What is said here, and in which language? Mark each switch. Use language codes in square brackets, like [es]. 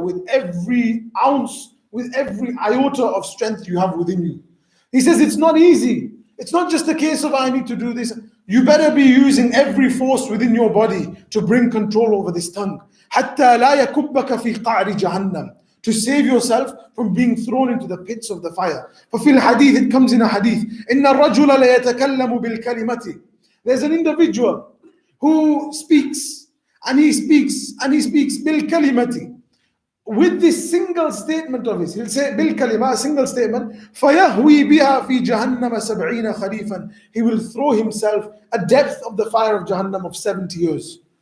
[en] With every ounce, with every iota of strength you have within you. He says it's not easy. It's not just a case of I need to do this. You better be using every force within your body to bring control over this tongue. [ar] حَتَّى لَا يَكُبَّكَ فِي قَعْرِ جَهَنَّمٍ. [en] To save yourself from being thrown into the pits of the fire. [ar] ففي الحديث, [en] it comes in a hadith, [ar] إن الرجل ليتكلم بالكلمة. [en] There's an individual who speaks and he speaks بالكلمة. With this single statement of his, he'll say بالكلمة, a single statement, [ar] فيهوي بها في جهنم 70 خريفا. [en] He will throw himself a depth of the fire of Jahannam of 70 years.